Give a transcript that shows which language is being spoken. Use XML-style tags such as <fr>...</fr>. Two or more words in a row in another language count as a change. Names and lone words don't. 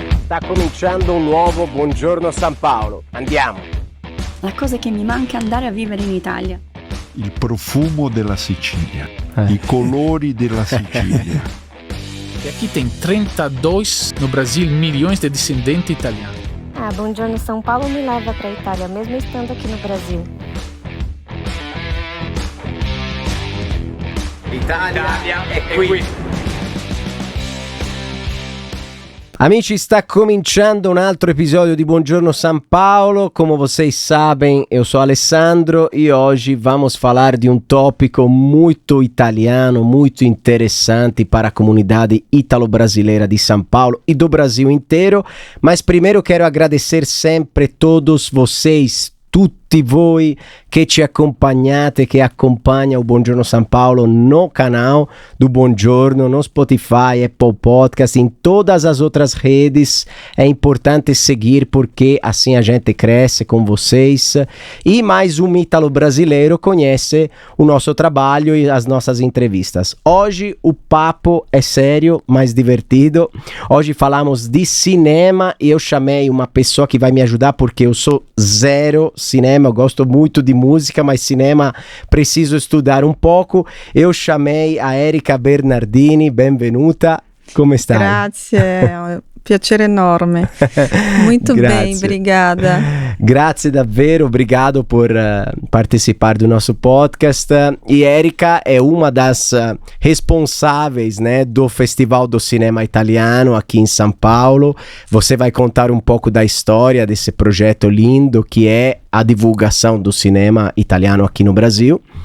<it>sta cominciando un nuovo Buongiorno San Paolo. Andiamo! La cosa che mi manca è andare a vivere in Italia. Il profumo della Sicilia, i colori della Sicilia.</it> <pt>E aqui tem 32 no Brasil milhões de descendentes italianos. Buongiorno São Paulo me leva para a Itália, mesmo estando aqui no Brasil.</pt> <it>Italia è qui! Amici, sta cominciando un altro</it> <pt>episódio de</pt> <it>Buongiorno São Paulo.</it> <pt>Como vocês sabem, eu sou Alessandro e hoje vamos falar de um tópico muito italiano, muito interessante para a comunidade italo-brasileira de São Paulo e do Brasil inteiro. Mas primeiro quero agradecer sempre todos vocês,</pt> <it>tutti voi che ci</it> <pt>acompanhate, che acompanha o Buongiorno São Paulo no canal do Buongiorno, no Spotify, Apple Podcast, em todas as outras redes. É importante seguir porque assim a gente cresce com vocês e mais um ítalo brasileiro conhece o nosso trabalho e as nossas entrevistas. Hoje o papo é sério, mas divertido. Hoje falamos de cinema e eu chamei uma pessoa que vai me ajudar porque eu sou zero cinema, eu gosto muito de música, mas cinema preciso estudar um pouco. Eu chamei a Erika Bernardini,</pt> <it>benvenuta, come stai? Grazie, è un piacere enorme.</it> <pt>Muito bem, obrigada.</pt> <it>Grazie davvero,</it> <pt>obrigado por participar do nosso podcast. E Erika é uma das responsáveis, né, do Festival do Cinema Italiano aqui em São Paulo. Você vai contar um pouco da história desse projeto lindo que é a divulgação do cinema italiano aqui no Brasil.</pt>